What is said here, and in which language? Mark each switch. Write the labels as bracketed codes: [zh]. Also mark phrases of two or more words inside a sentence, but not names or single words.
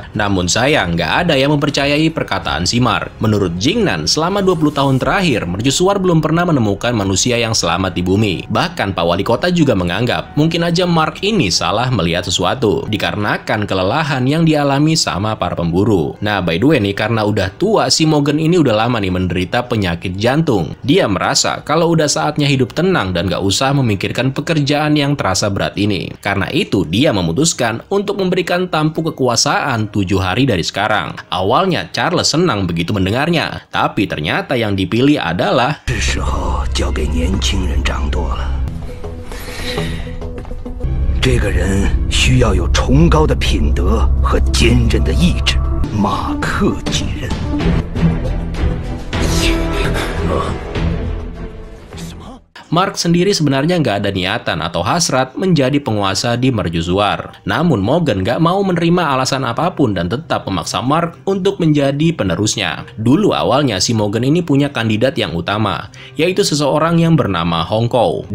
[id] Namun sayang, nggak ada yang mempercayai perkataan si Mark. Menurut Jingnan, selama 20 tahun terakhir, mercusuar belum pernah menemukan manusia yang selamat di bumi. Bahkan Pak Wali Kota juga menganggap mungkin aja Mark ini salah melihat sesuatu, dikarenakan kelelahan yang dialami sama para pemburu. Nah, [en] by the way [id] nih, karena udah tua, si Mogen ini udah lama nih menderita penyakit jantung. Dia merasa kalau udah saatnya hidup tenang dan gak usah memikirkan pekerjaan yang terasa berat ini. Karena itu, dia memutuskan untuk memberikan tampuk kekuasaan 7 hari dari sekarang. Awalnya Charles senang begitu mendengarnya, tapi ternyata yang dipilih adalah [zh] 是时候交给年轻人掌舵了。这个人需要有崇高的品德和坚韧的意志。马克继任。 [id] Mark sendiri sebenarnya nggak ada niatan atau hasrat menjadi penguasa di mercusuar. Namun Mogen nggak mau menerima alasan apapun dan tetap memaksa Mark untuk menjadi penerusnya. Dulu awalnya si Mogen ini punya kandidat yang utama, yaitu seseorang yang bernama Hongko.